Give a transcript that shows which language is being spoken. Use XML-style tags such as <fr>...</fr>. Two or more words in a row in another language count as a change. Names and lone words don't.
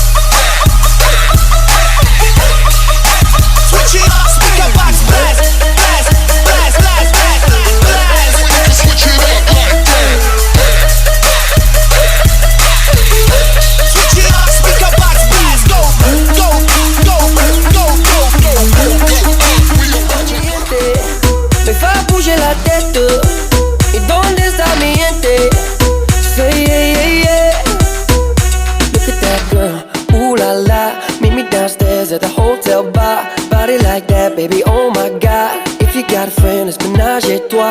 <en>Switch it up, speaker box blast, blast, blast, blast, blast, blast. Switch it up like that. Switch it up, speaker box blast. Go, go, go, go, go, go.</en> <fr>Me fa bouger la tête. Et</fr> <es>donde está mi gente?</es> <en>Say yeah, yeah, yeah. Look at that girl, ooh la la. Meet me downstairs at the hotel bar. Body like that, baby, oh my God. If you got a friend, it's</en> <fr>ménage et toi.</fr>